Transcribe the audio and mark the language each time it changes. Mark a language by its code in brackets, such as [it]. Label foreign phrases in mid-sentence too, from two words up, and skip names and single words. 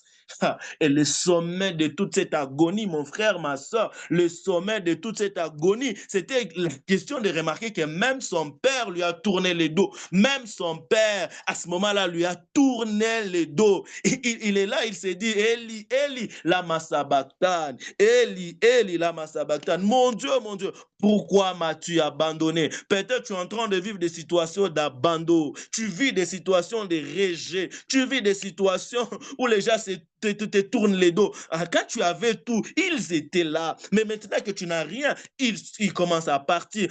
[fr] Et le sommet de toute cette agonie, mon frère, ma soeur, le sommet de toute cette agonie, c'était la question de remarquer que même son père lui a tourné le dos. Même son père, à ce moment-là, lui a tourné le dos. Il est là, il s'est dit, [arc] Eli, Eli, lama sabachthani. Eli, Eli, lama sabachthani. [fr] Mon Dieu, pourquoi m'as-tu abandonné? Peut-être tu es en train de vivre des situations d'abandon. Tu vis des situations de rejet. Tu vis des situations où les gens te tournent les dos. Quand tu avais tout, ils étaient là. Mais maintenant que tu n'as rien, ils commencent à partir.